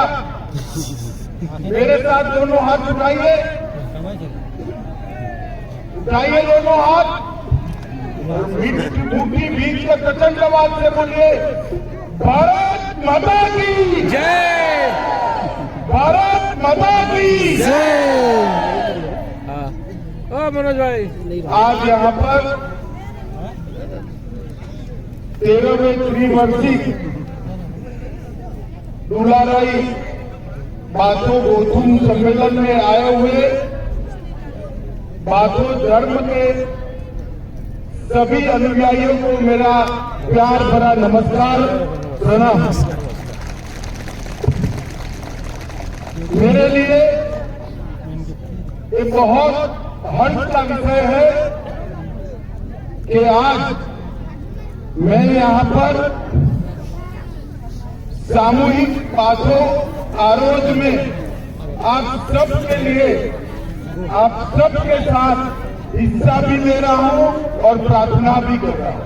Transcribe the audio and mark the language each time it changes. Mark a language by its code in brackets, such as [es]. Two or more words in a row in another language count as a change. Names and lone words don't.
[hi] मेरे साथ दोनों हाथ उठाइए, उठाइए दोनों हाथ, मुट्ठी बीच के प्रचंड आवाज से बोलिए, भारत माता की जय, भारत माता की जय। मनोज भाई, आज यहाँ पर 13वें त्रिवार्षिक दुलाराई बाथौ गोथुम सम्मेलन में आए हुए बाथौ धर्म के सभी अनुयायियों को मेरा प्यार भरा नमस्कार, प्रणाम। मेरे लिए एक बहुत हर्ष का विषय है कि आज मैं यहाँ पर सामूहिक बाथौ आरोज में आप सबके लिए, आप सबके साथ हिस्सा भी ले रहा हूं और प्रार्थना भी कर रहा हूं।